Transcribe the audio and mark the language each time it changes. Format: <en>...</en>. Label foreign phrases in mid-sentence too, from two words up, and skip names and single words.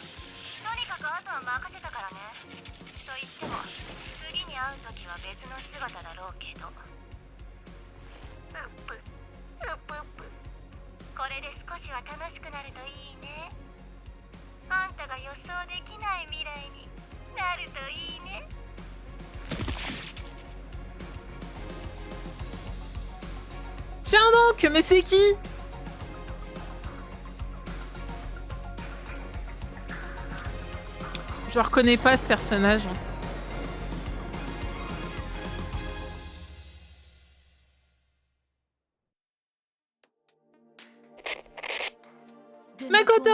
<ja>とにかくあとは任せたからね。と言っても、次に会うときは別の姿だろうけど。うっぷ、うっぷうっぷ。これで少しは楽しくなるといいね。あんたが予想できない未来になるといいね。</ja> <fr>Tiens donc, mais c'est qui? Je reconnais pas ce personnage. Makoto!</fr>